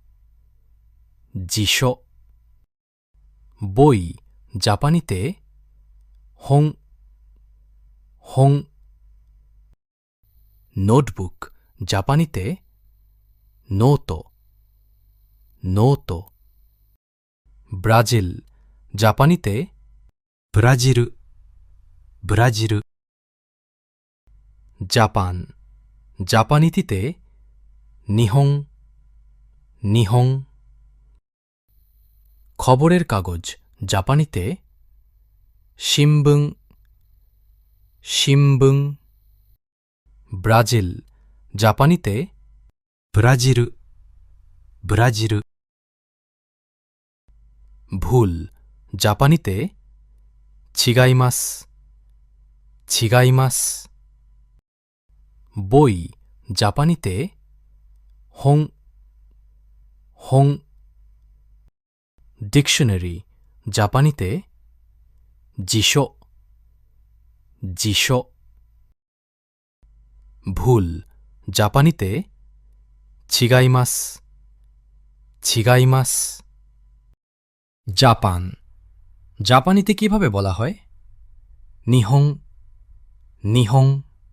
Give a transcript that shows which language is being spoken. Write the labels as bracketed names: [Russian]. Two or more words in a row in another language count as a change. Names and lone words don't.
[Bangla] জিশো বই জাপানিতে [Japanese] 本 本 [Bangla] নোটবুক জাপানিতে [Japanese] ノート ノート [Bangla] ব্রাজিল জাপানিতে [Japanese] ブラジル、ブラジル、 [Bangla] জাপান জাপানিতে [Japanese] 日本 日本 [Bangla] খবরের কাগজ জাপানিতে [Japanese] 新聞 新聞 [Bangla] ব্রাজিল জাপানিতে [Japanese] ブラジル、ブラジル、 [Bangla] ভুল জাপানিতে [Japanese] 違います 違います [Bangla] বই জাপানিতে [Japanese] 本 本 [Bangla] ডিকশনারি জাপানিতে [Japanese] 辞書 辞書 [Bangla] ভুল জাপানিতে [Japanese] 違います 違います [Bangla] জাপান জাপানিতে কিভাবে বলা হয় [Japanese] 日本 日本